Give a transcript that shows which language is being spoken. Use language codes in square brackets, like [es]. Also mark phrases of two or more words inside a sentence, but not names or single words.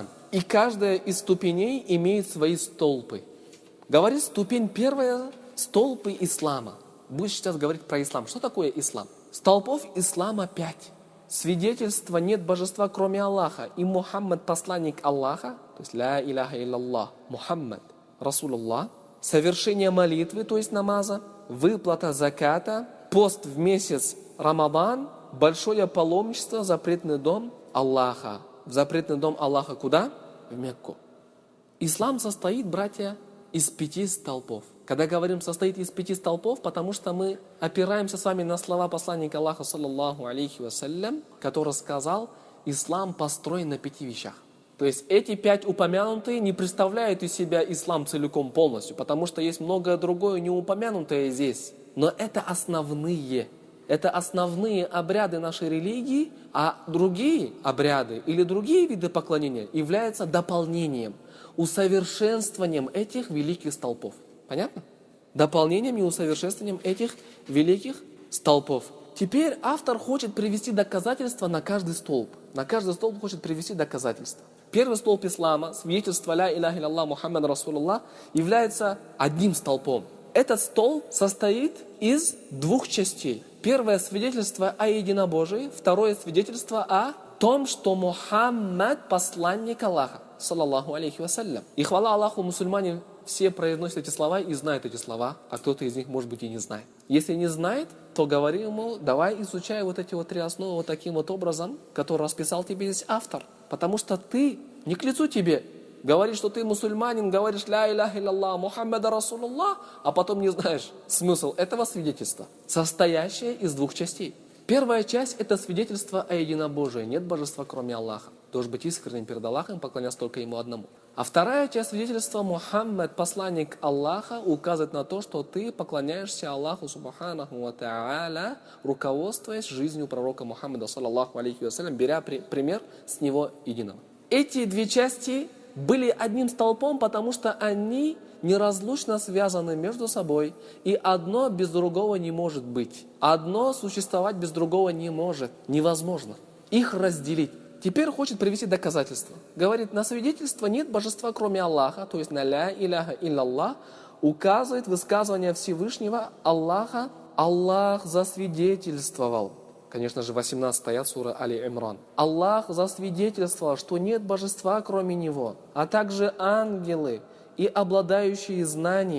[ru] И каждая из ступеней имеет свои столпы. Говорит, ступень первая – столпы ислама. Будешь сейчас говорить про ислам. Что такое ислам? Столпов ислама 5. Свидетельство нет божества, кроме Аллаха. И Мухаммад – посланник Аллаха. То есть [ar] لا إله إلا الله. محمد رسول الله. [ru] Совершение молитвы, то есть намаза. Выплата заката. Пост в месяц Рамадан. Большое паломничество в запретный дом Аллаха. В запретный дом Аллаха куда? В Мекку. Ислам состоит, братья, из 5 столпов. Когда говорим состоит из 5 столпов, потому что мы опираемся с вами на слова посланника Аллаха, [ar] صلى الله عليه وسلم, [ru] который сказал, ислам построен на 5 вещах. То есть эти 5 упомянутые не представляют из себя ислам целиком полностью, потому что есть многое другое не упомянутое здесь. Но это основные. Это основные обряды нашей религии, а другие обряды или другие виды поклонения являются дополнением, усовершенствованием этих великих столпов. Понятно? Дополнением и усовершенствованием этих великих столпов. Теперь автор хочет привести доказательства на каждый столб. На каждый столб хочет привести доказательства. Первый столб ислама, свидетельство [ar] لا إله إلا الله محمد رسول الله, [ru] является одним столпом. Этот столб состоит из 2 частей. Первое свидетельство о единобожии, второе свидетельство о том, что Мухаммад посланник Аллаха, [ar] صلى الله عليه وسلم. [ru] И хвала Аллаху, мусульмане все произносят эти слова и знают эти слова, а кто-то из них, может быть, и не знает. Если не знает, то говори ему, давай изучай вот эти 3 основы вот таким вот образом, который расписал тебе здесь автор. Потому что ты, не к лицу тебе, говоришь, что ты мусульманин, говоришь [ar] لا إله إلا الله محمد رسول الله, [ru] а потом не знаешь смысл этого свидетельства, состоящее из 2 частей. Первая часть – это свидетельство о единобожии. Нет божества, кроме Аллаха. Должен быть искренним перед Аллахом, поклоняться только Ему одному. А вторая часть свидетельства Мухаммад, посланник Аллаха, указывает на то, что ты поклоняешься Аллаху, [ar] سبحانه وتعالى, [ru] руководствуясь жизнью пророка Мухаммада, [ar] صلى الله عليه وسلم, [ru] беря пример с него единого. Эти 2 части были одним столпом, потому что они неразлучно связаны между собой, и одно без другого не может быть. Одно существовать без другого не может, невозможно. Их разделить. Теперь хочет привести доказательства. Говорит, на свидетельство нет божества, кроме Аллаха, то есть на [ar] لا إله إلا الله, [ru] указывает высказывание Всевышнего Аллаха. Аллах засвидетельствовал. Конечно же, 18 аят сура Али-Имран. Аллах засвидетельствовал, что нет божества, кроме Него, а также ангелы и обладающие знанием.